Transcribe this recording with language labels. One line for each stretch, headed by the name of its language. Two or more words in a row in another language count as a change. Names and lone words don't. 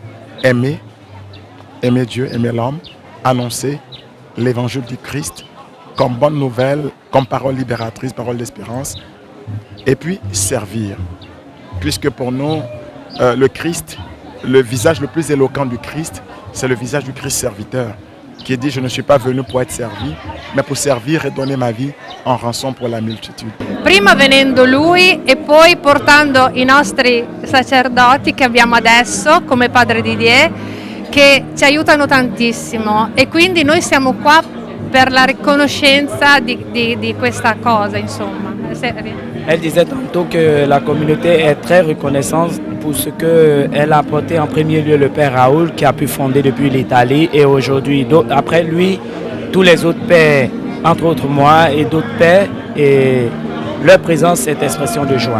French: Aimer Dieu, aimer l'homme, annoncer l'évangile du Christ comme bonne nouvelle, comme parole libératrice, parole d'espérance, et puis servir. Puisque pour nous, le Christ, le visage le plus éloquent du Christ, c'est le visage du Christ serviteur, qui dit « Je ne suis pas venu pour être servi, mais pour servir et donner ma vie en rançon pour la multitude ».
Italian: Prima venendo lui e poi portando i nostri sacerdoti che abbiamo adesso come Padre Didier, che ci aiutano tantissimo, e quindi noi siamo qua per la riconoscenza di questa cosa, insomma.
French: Elle disait tantôt que la communauté est très reconnaissante pour ce qu'elle a apporté en premier lieu le Père Raoul, qui a pu fonder depuis l'Italie, et aujourd'hui, après lui, tous les autres pères, entre autres moi et d'autres pères, et leur présence est expression de joie.